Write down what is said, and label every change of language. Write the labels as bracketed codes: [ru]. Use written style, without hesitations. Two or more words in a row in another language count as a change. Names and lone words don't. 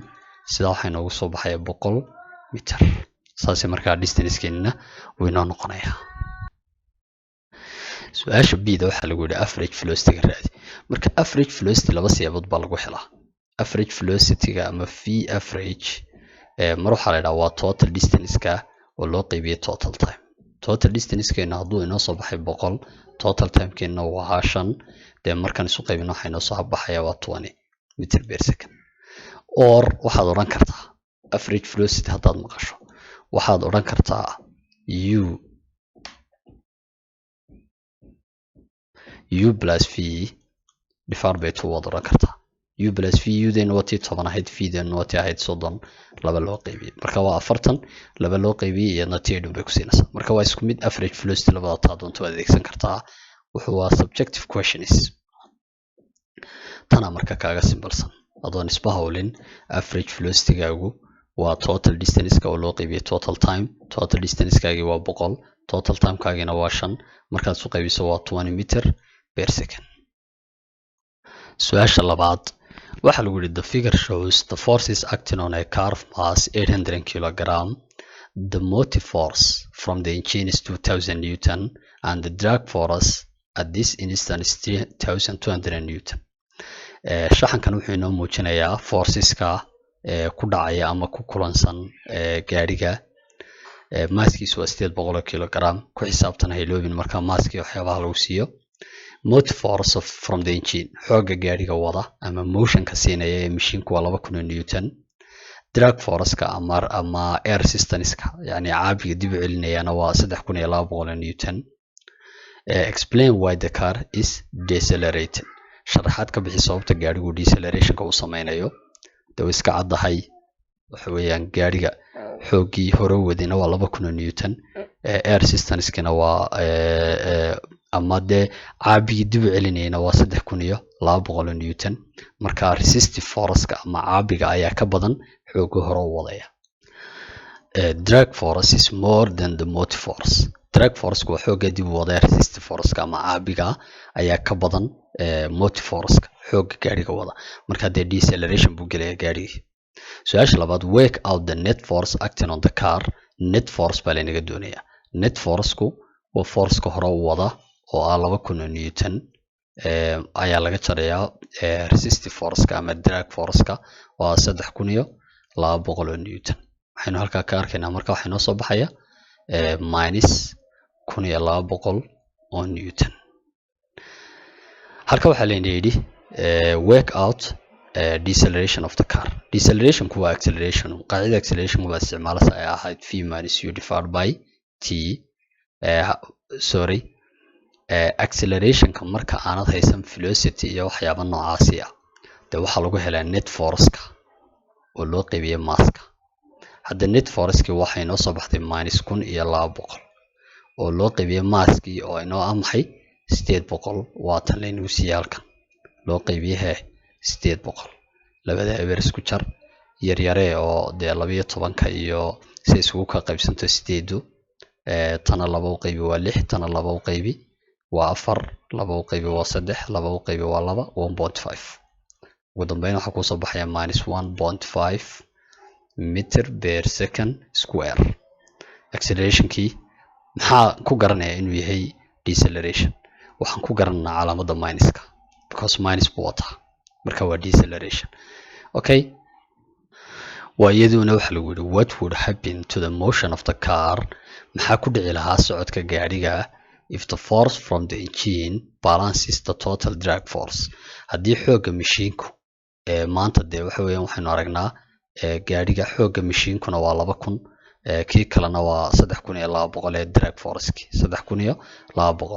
[so] sidaa waxaa inoogu soo baxaya 100 mitir. saas markaa distance-keenina wuu inoo noqonayaa. su-aasha b-da waxaa lagu yidhi [en] average velocity-ga [so] raadi. marka [en] average velocity [so] laba siyaabood baa lagu helaa. [en] average velocity-ga [so] ama [en] v average [so] mar waxaa la yidhaha waa [en] total distance-ka [so] oo loo qaybiyey [en] total time. total distance-keena [so] hadduu inoo soo baxay 100, [en] total time-keena [so] waa 5, dee markaan isu qaybino waxaa inoo soo baxaya waa 20 [en] meter per second. [so] or waxaad odhan kartaa [en] average velocity [so] haddaad maqasho waxaad odhan kartaa [en] u plus v divided by 2 [so] waad odhan kartaa. [en] u plus v [so] u-deena waa tii 10 ahayd, v-deena waa tii ahayd 30, laba loo qaybiyey marka waa 40, laba loo qaybiyey iyadna tii dhun bay ku siinaysaa. marka waa isku mid [en] average velocity [so] labada taa doonto waad adeegsan kartaa. wuxuu waa [en] subjective questions. [so] tana marka kaaga simbalsan adoon isba hawlin. [en] average velocity-gaagu [so] waa [en] total distance-ka [so] oo loo qaybiyey [en] total time. total distance-kaagii [so] waa 100, [en] total time-kaagina [so] waa 5, markaad isu qaybiso waa 20 [en] meter per second. [so] su-aasha labaad waxaa lagu yidhi [en] the figure shows the forces acting on a car of mass 800 kilogram. the motive force from the engine is 2000 newton and the drag force at this instant is 3200 newton. [so] shaxankan wuxuu inoo muujinayaa forceska ku dhacaya ama ku kulansan gaadhiga. maaskiisu waa 800 kilogram. ku xisaabtan hayloobin marka maaskii waxyaabaha lagu siiyo. [en] motive force from the engine [so] xooga gaadhiga wada ama motionka siinaya ee mashiinku waa 2000 newton. [en] drag force-ka [so] ama [en] air resistance-ka [so] yani caabiga dib u celinayana waa 3200 newton. [en] explain why the car is decelerating. [so] sharaxaad ka bixi sababta gaadhigu deceleration-ka uu sameynayo. dee iska caddahay waxa weeyaan gaadhiga xoogii hore wadina waa 2000 newton. [en] air resistance-kina [so] waa ama dee caabigii dib u celinayana waa 3200 newton. marka [en] resistive force-ka [so] ama caabiga ayaa ka badan xooga hore u wadaya. [en] drag force is more than the motive force. drag force-ka [so] waa xooga dib u wadaya. [en] resistive force-ka [so] ama caabiga ayaa ka badan [en] motive force-ka [so] xooga gaadhiga wada. marka dee deceleration buu gelaya gaadhigii. su-aasha labaad [en] work out the net force acting on the car. net force [so] baa laynaga doonayaa. [en] net force-ku [so] waa force-ka hore u wada oo ah 2000 newton ayaa laga jarayaa [en] resistive force-ka [so] ama [en] drag force-ka [so] waa 3200 newton. waxaynu halkaa ka arkaynaa marka waxaa inoo soo baxaya minus 1200 oo newton. halka waxaa layna yidhi [en] work out deceleration of the car. [so] deceleration-ku waa acceleration. qaacida acceleration waa isticmaalasa ay ahayd [en] v minus u divided by t. [so] acceleration-ka marka aanad haysan velocity iyo waxyaaba noocaasi ah dee waxaa lagu helaa [en] net force-ka [so] oo loo qaybiyey mass-ka. hadda [en] net force-kii [so] waxay inoo soo baxday minus 1200 oo loo qaybiyey mass-kii oo inoo ah maxay 800. waa tan laynagu siiyey halkan loo qaybiyey hee 800. labada eber isku jar yaryaree oo dee 12ka iyo si isugu ka qaybsanto 8. tana 2 u qaybi waa 6, tana 2 u qaybi waa 4, 2 u qaybi waa 3, 2 u qaybi waa 2, 1.5. ugu dambeyn waxaa kusoo baxaya minus 1.5 [en] meter per second square. [so] acceleration-kii maxaa ku garanaya inuu yahay deceleration? waxaan ku garanaa calaamadda minuska [en] because minus [so] buu wataa marka waa deceleration. [en] okay, [so] waa iyaduna waxa lagu yidhi [en] what would happen to the motion of the car. [so] maxaa ku dhici lahaa socodka gaadhiga [en] if the force from the engine balances the total drag force. [so] haddii xooga mashiinku maanta dee waxa weeyaan waxaynu aragnaa gaadhiga xooga mashiinkuna waa 2000, kii kalena waa 3200 ee [en] drag force-ki [so] 3200.